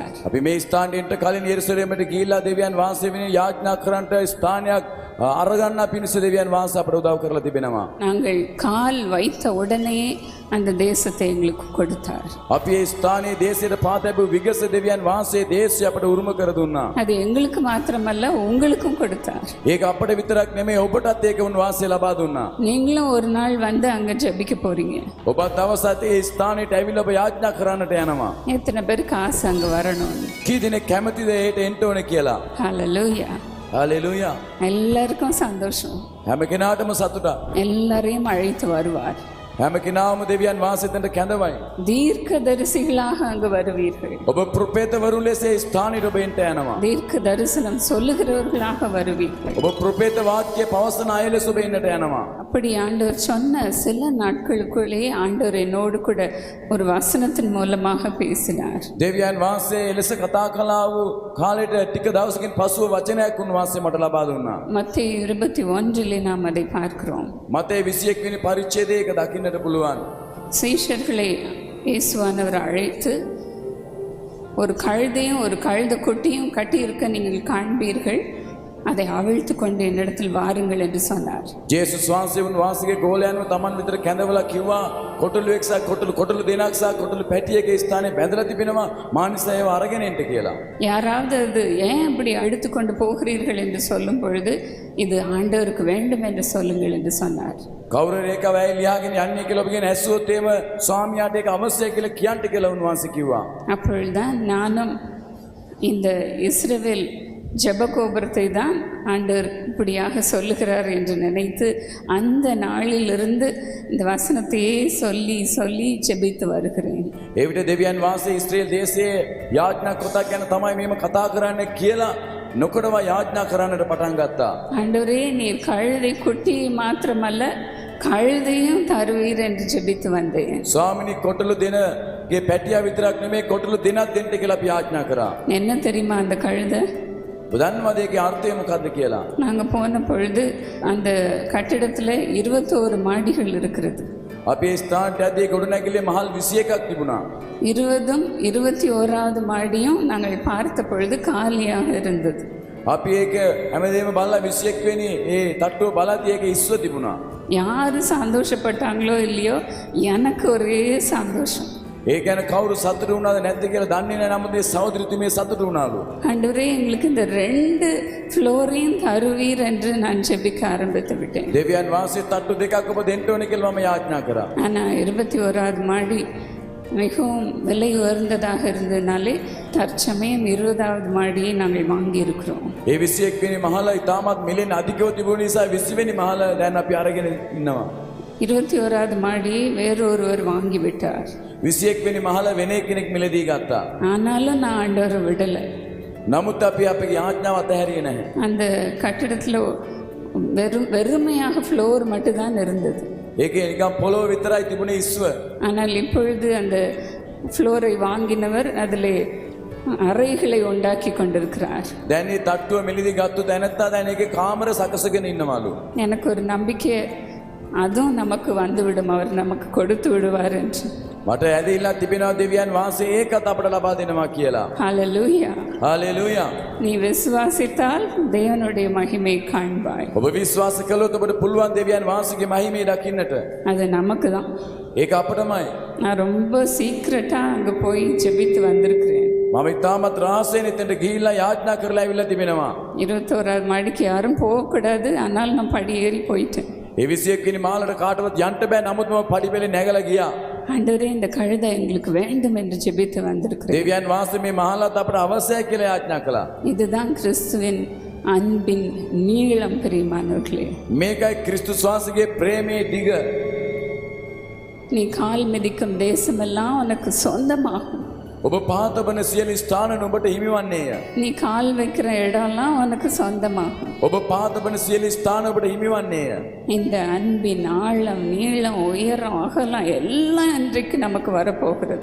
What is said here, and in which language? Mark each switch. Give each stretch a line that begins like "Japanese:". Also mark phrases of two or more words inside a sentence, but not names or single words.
Sinhala: අපි මේ ස්ථානයට කලින් එරුසලමට ගිහිල්ලා දෙවියන් වහන්සේ වෙනුවෙන් යාඥා කරන්නට ස්ථානයක් අරගන්න පිණිස දෙවියන් වහන්සේ අපට උදව් කරලා තිබෙනවා.
Tamil: நாங்கள் கால் வைத்த உடனே அந்த தேசத்தை எங்களுக்கு கொடுத்தார்.
Sinhala: අපි ඒ ස්ථානයේ දේශයට පාතැබු විගස දෙවියන් වහන්සේ දේශය අපට උරුම කර දුන්නා.
Tamil: அது எங்களுக்கு மாத்திரமல்ல உங்களுக்கும் கொடுத்தார்.
Sinhala: ඒක අපට විතරක් නෙමෙයි ඔබටත් ඒක උන්වහන්සේ ලබා දුන්නා.
Tamil: நீங்களும் ஒரு நாள் வந்து அங்க ஜெபிக்க போறீங்க.
Sinhala: ඔබත් දවසක් ඒ ස්ථානෙට ඇවිල්ලා ඔබ යාඥා කරන්නට යනවා.
Tamil: எத்தனை பேருக்கு ஆசை அங்க வரணும்னு?
Sinhala: කී දෙනෙක් කැමතිද ඒට එන්න ඕනේ කියලා?
Tamil: ஹalleluya.
Sinhala: හalleluya.
Tamil: எல்லாருக்கும் சந்தோஷம்.
Sinhala: හැම කෙනාටම සතුටක්.
Tamil: எல்லாரையும் அழைத்து வருவார்.
Sinhala: හැම කෙනාම දෙවියන් වහන්සේ දෙන්න කැඳවයි.
Tamil: தீர்க்கதரிசிகளாக அங்கு வருவீர்கள்.
Sinhala: ඔබ ප්‍රොපේතවරුන් ලෙස ඒ ස්ථානෙට ඔබ එන්න යනවා.
Tamil: தீர்க்க தரிசனம் சொல்லுகிறவர்களாக வருவீர்கள்.
Sinhala: ඔබ ප්‍රොපේත වාක්‍ය පවසන අය ලෙස ඔබ එන්නට යනවා.
Tamil: அப்படி ஆண்டவர் சொன்ன சில நாட்களுக்குள்ளே ஆண்டவர் என்னோடு கூட ஒரு வசனத்தின் மூலமாக பேசினார்.
Sinhala: දෙවියන් වහන්සේ එලෙස කතා කළා වූ කාලෙට ටික දවසකින් පසුව වචනයක් උන්වහන්සේ මට ලබා දුන්නා.
Tamil: மத்தேயு 21 நாம் அதை பார்க்கிறோம்.
Sinhala: මතේ 21 වෙනි පරිච්ඡේදයේ ඒක දකින්නට පුළුවන්.
Tamil: சீஷர்களை இயேசுவானவர் அழைத்து ஒரு கழுதையும் ஒரு கழுத குட்டியும் கட்டியிருக்க நீங்கள் காண்பீர்கள், அதை அவிழ்த்து கொண்டு என்னிடத்தில் வாருங்கள் என்று சொன்னார்.
Sinhala: ජේසුස් වහන්සේ උන්වහන්සේගේ ගෝලයන්ව තමන් විතර කැඳවලා කිව්වා කොටලුවෙක් සහ කොටලු දෙනක් සහ කොටලු පැටියක ස්ථානයේ බැඳලා තිබෙනවා මානිසා ඒව අරගෙන එන්න කියලා.
Tamil: யாராவது அது ஏன் அப்படி அழுத்து கொண்டு போகிறீர்கள் என்று சொல்லும் பொழுது இது ஆண்டவருக்கு வேண்டும் என்று சொல்லுங்கள் என்று சொன்னார்.
Sinhala: කවුරු රේක වැය ලියාගෙන යන්නේ කියලා ඔබගෙන ඇස්සුවොත් එහෙම ස්වාමියාට ඒක අවශ්‍යයි කියලා කියන්න කියලා උන්වහන්සේ කිව්වා.
Tamil: அப்பொழுதுதான் நானும் இந்த இஸ்ரவேல் ஜெபகோபுரத்தை தான் ஆண்டவர் இப்படியாக சொல்லுகிறார் என்று நினைத்து அந்த நாளிலிருந்து இந்த வசனத்தையே சொல்லி சொல்லி ஜெபித்து வருகிறேன்.
Sinhala: ඒ විට දෙවියන් වහන්සේ ඉස්රායෙල් දේශයේ යාඥා කොටක් ගැන තමයි මේම කතා කරන්නේ කියලා නොකඩවා යාඥා කරන්නට පටන් ගත්තා.
Tamil: ஆண்டவரே நீர் கழுதை குட்டியை மாத்திரமல்ல கழுதையும் தருவீர் என்று ஜெபித்து வந்தேன்.
Sinhala: ස්වාමිනී කොටලු දෙනගේ පැටියා විතරක් නෙමෙයි කොටලු දෙනක් දෙන්න කියලා අපි යාඥා කරා.
Tamil: என்ன தெரியுமா அந்த கழுதை?
Sinhala: බුදන්වද ඒකේ අර්ථය මොකද්ද කියලා?
Tamil: நாங்கள் போன பொழுது அந்த கட்டிடத்தில் 21 மாடிகள் இருக்கிறது.
Sinhala: අපි ඒ ස්ථානට ඇදී ගොඩනැගිල්ලේ මහල් 21ක් තිබුණා.
Tamil: 20ம் 21வது மாடியும் நாங்கள் பார்த்த பொழுது காலியாக இருந்தது.
Sinhala: අපි ඒක හැමදේම බලලා 21 වෙනි ඒ තට්ටුව බලද්දී ඒක ඉස්ව තිබුණා.
Tamil: யார் சந்தோஷப்பட்டாங்களோ இல்லையோ எனக்கு ஒரே சந்தோஷம்.
Sinhala: ඒ ගැන කවුරු සතුටු වුණාද නැද්ද කියලා දන්නේ නැහැ. නමුත් ඒ සහෝදරිතුමිය සතුටු වුණාලු.
Tamil: ஆண்டவரே எங்களுக்கு இந்த 2 ஃப்ளோரையும் தருவீர் என்று நான் ஜெபிக்க ஆரம்பித்து விட்டேன்.
Sinhala: දෙවියන් වහන්සේ තට්ටු දෙකක් ඔබ දෙන්න ඕනේ කියලා මම යාඥා කරා.
Tamil: ஆனால் 21வது மாடி மிகவும் விலை உயர்ந்ததாக இருந்ததுனாலே தற்சமயம் 20வது மாடியை நாங்கள் வாங்கியிருக்கிறோம்.
Sinhala: ඒ 21 වෙනි මහල ඉතාමත් මිලෙන් අධිකව තිබුණ නිසා 20 වෙනි මහල දැන් අපි අරගෙන ඉන්නවා.
Tamil: 21வது மாடியை வேறொருவர் வாங்கிவிட்டார்.
Sinhala: 21 වෙනි මහල වෙන කෙනෙක් මිලදී ගත්තා.
Tamil: ஆனாலும் நான் ஆண்டவரை விடலை.
Sinhala: නමුත් අපි අපේ යාඥාව අතහැරියේ නැහැ.
Tamil: அந்த கட்டிடத்தில் வெறுமையாக ஃப்ளோர் மட்டும்தான் இருந்தது.
Sinhala: ඒකේ නිකන් පොළොව විතරයි තිබුණේ ඉස්ව.
Tamil: ஆனால் இப்பொழுது அந்த ஃப்ளோரை வாங்கினவர் அதில் அறைகளை உண்டாக்கி கொண்டிருக்கிறார்.
Sinhala: දැන් මේ තට්ටුව මිලදී ගත්තු දැනත්තා දැන් ඒකේ කාමර සකසගෙන ඉන්නවලු.
Tamil: எனக்கு ஒரு நம்பிக்கை அதுவும் நமக்கு வந்துவிடும், அவர் நமக்கு கொடுத்து விடுவார் என்று.
Sinhala: මට ඇදහිලා තිබෙනවා දෙවියන් වහන්සේ ඒකත් අපට ලබා දෙනවා කියලා.
Tamil: ஹalleluya.
Sinhala: හalleluya.
Tamil: நீ விசுவாசித்தால் தேவனுடைய மகிமை காண்பாய்.
Sinhala: ඔබ විශ්වාස කළොත් ඔබට පුළුවන් දෙවියන් වහන්සේගේ මහිමය දකින්නට.
Tamil: அது நமக்கு தான்.
Sinhala: ඒක අපටමයි.
Tamil: நான் ரொம்ப சீக்கிரட்டாக அங்கே போய் ஜெபித்து வந்திருக்கிறேன்.
Sinhala: මම ඉතාමත් රහසෙන් එතනට ගිහිල්ලා යාඥා කරලා ඇවිල්ලා තිබෙනවා.
Tamil: 21வது மாடிக்கு யாரும் போகக்கூடாது, ஆனால் நான் படி ஏறி போயிட்டேன்.
Sinhala: ඒ 21 වෙනි මාලට කාටවත් යන්න බෑ. නමුත් මම පඩිපෙළේ නැගලා ගියා.
Tamil: ஆண்டவரே இந்த கழுதை எங்களுக்கு வேண்டும் என்று ஜெபித்து வந்திருக்கிறேன்.
Sinhala: දෙවියන් වහන්සේ මේ මහලත් අපට අවශ්‍යයි කියලා යාඥා කළා.
Tamil: இதுதான் கிறிஸ்துவின் அன்பின் நீளம் பிரியமானவர்களே.
Sinhala: මේකයි ක්‍රිස්තුස් වහන්සේගේ ප්‍රේමයේ දිග.
Tamil: நீ கால் மிதிக்கும் தேசமெல்லாம் உனக்கு சொந்தமாகும்.
Sinhala: ඔබ පාතබන සියලු ස්ථාන ඔබට හිමිවන්නේය.
Tamil: நீ கால் வைக்கிற இடம்லாம் உனக்கு சொந்தமாகும்.
Sinhala: ඔබ පාතබන සියලු ස්ථාන ඔබට හිමිවන්නේය.
Tamil: இந்த அன்பின் ஆழம் நீளம் உயரம் அகலம் எல்லாம் இன்றைக்கு நமக்கு வரப்போகிறது.